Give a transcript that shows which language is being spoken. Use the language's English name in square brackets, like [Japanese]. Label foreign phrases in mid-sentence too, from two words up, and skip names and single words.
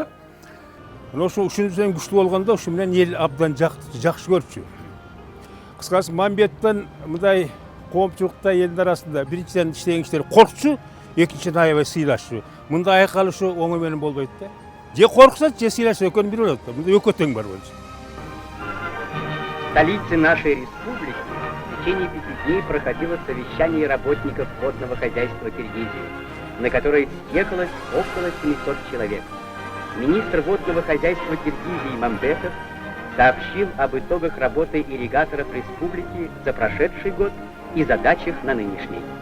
[Kyrgyz] Ушунун менен күчтүү болгондо, ушу менен эл абдан жакшы көрчү. Кыскасы Мамбеттен мындай коомчулукта элдин арасында биринчиден иштеген кишилер коркчу, экинчиден аябай сыйлашчу. Мында айкалышуу оңой менен болбойт да. Же корксат, же сыйлашса экөөнүн бири болот да. Мында экөө тең бар болчу. [Russian] В столице нашей республики в течение 5 дней проходило совещание работников водного хозяйства Киргизии, на которое съехалось около 700 человек. Министр водного хозяйства Киргизии Мамбетов сообщил об итогах работы ирригаторов республики за прошедший год и задачах на нынешний.